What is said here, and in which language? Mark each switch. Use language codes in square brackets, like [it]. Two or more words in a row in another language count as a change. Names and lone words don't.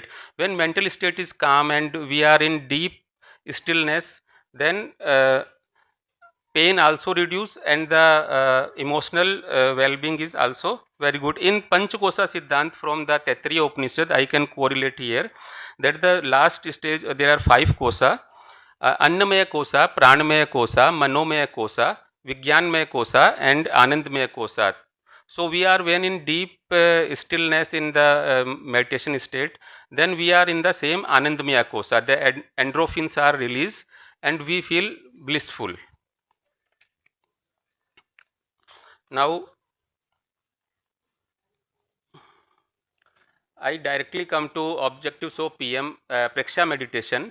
[en] When mental state is calm and we are in deep stillness, then pain also reduce, and the emotional well-being is also very good. In Panchakosa Siddhant from the Taittiriya Upanishad, I can correlate here that the last stage, there are 5 kosa: Annamaya kosa, Pranamaya kosa, Manomaya kosa, Vigyanmaya kosa, and Anandmaya kosa. So we are when in deep stillness in the meditation state, then we are in the same Anandmaya kosa. The endorphins are released and we feel blissful. Now, I directly come to objectives of PM Preksha meditation.